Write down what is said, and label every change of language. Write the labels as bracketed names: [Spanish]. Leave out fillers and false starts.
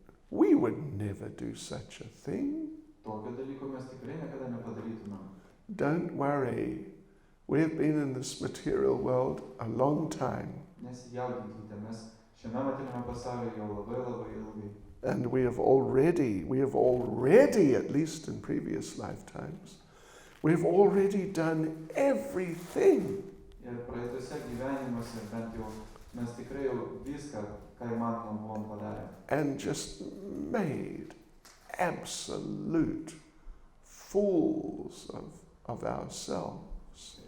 [English] We would never do such a thing. [Lithuanian] Tokio dalyko mes tikrai niekada nepadarytumėm. [English] Don't worry. We've been in this material world a long time. [Lithuanian] Nesijaudinkite, mes šiame materialiame pasaulyje jau labai labai ilgai. [English] And we have already, at least in previous lifetimes, we've already done everything. [Lithuanian] Ir praeituose gyvenimuose bent jau mes tikrai jau viską, ką įmanoma buvom padarę. [English] And just made absolute fools of ourselves.